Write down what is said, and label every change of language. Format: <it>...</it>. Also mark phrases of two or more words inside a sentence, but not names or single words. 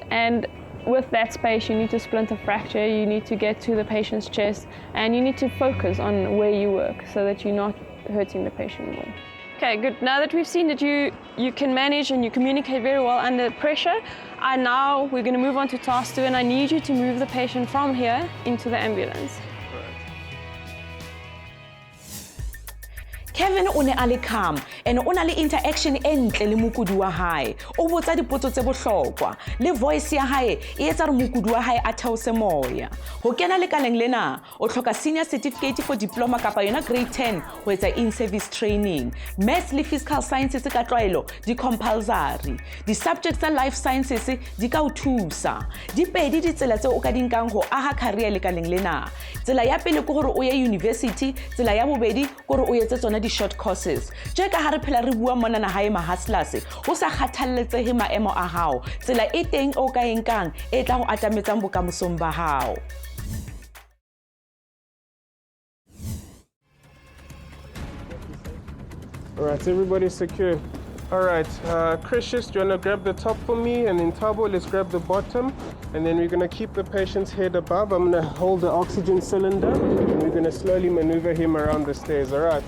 <en>And with that space, you need to splint a fracture, you need to get to the patient's chest, and you need to focus on where you work so that you're not hurting the patient more. Okay, good. Now that we've seen that you can manage and you communicate very well under pressure, now we're going to move on to task 2, and I need you to move the patient from here into the ambulance.</en> <st>Kevin o ne a le calm and o na le interaction e ntle le mokudi wa hae. O botsa dipotso tse bohlokwa le voice ya hae e etsa re mokudi wa hae a theose moya. Ho kena lekaleng lena o hloka</st> <en>senior certificate for diploma</en> <st>kapa yona grade 10 ho etsa</st> <en>in-service training.</en> <st>Maths le</st> <en>physical sciences</en> <st>ka tlwaelo di compulsory. Di subjects tsa</st> <en>life sciences</en> <st>di ka o thusa. Di pedi ditsela tse o ka di nkang ho aha career lekaleng lena. Tsela ya pele ke hore o ye university, tsela ya bobedi ke hore o etse tsona</st> <en>short courses.</en> <st>Je ka ha re phela re bua mona na hae ma hustlers ho sa kgathalletsehe maemo a hao. Tsela e teng o ka enkang e tla ho atametsang bokamosong ba hao.</st> <en>All right, everybody secure. All right, Christius, do you want to grab the top for me? And then Tabo, let's grab the bottom. And then we're going to keep the patient's head above. I'm going to hold the oxygen cylinder. And we're going to slowly maneuver him around the stairs, all right?</en>